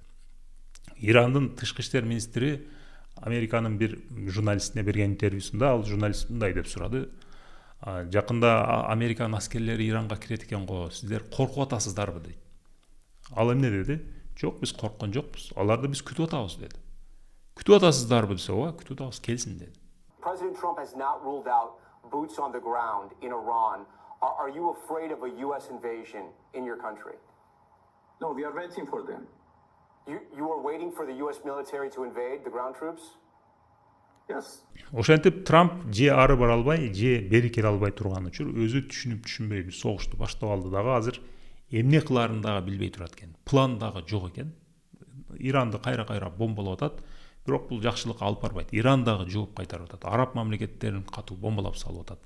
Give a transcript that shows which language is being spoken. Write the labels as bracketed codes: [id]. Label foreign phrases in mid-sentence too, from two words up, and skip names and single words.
[ky] Ирандын тышкы иштер министри Американын бир журналистине берген интервьюсунда ал журналист мындай деп сурады. Жакында Американын аскерлери Иранга кирет экен го, сиздер коркуп атасыздарбы дейт. Ал эмне деди? Жок, биз корккон жокпуз. Аларды биз күтүп атабыз деди. Күтүп атасыздарбы десе, ооба, күтүп атабыз, келсин деди. [en] President Trump has not ruled out boots on the ground in Iran. Are you afraid of a US invasion in your country? No, we are waiting for them. You are waiting for the US military to invade the ground troops? Yes. [ky] Ошентип Трамп же ары бара албай, же бери келе албай турган учур өзү түшүнбөй биз согушту баштап алды дагы азыр эмне кылаарын дагы билбей турат экен. План дагы жок экен. Иранды кайра бомбалап атат. Бирок бул жакшылыкка алып барбайт. Иран дагы жооп кайтарып атат. Араб мамлекеттерин катуу бомбалап салып атат.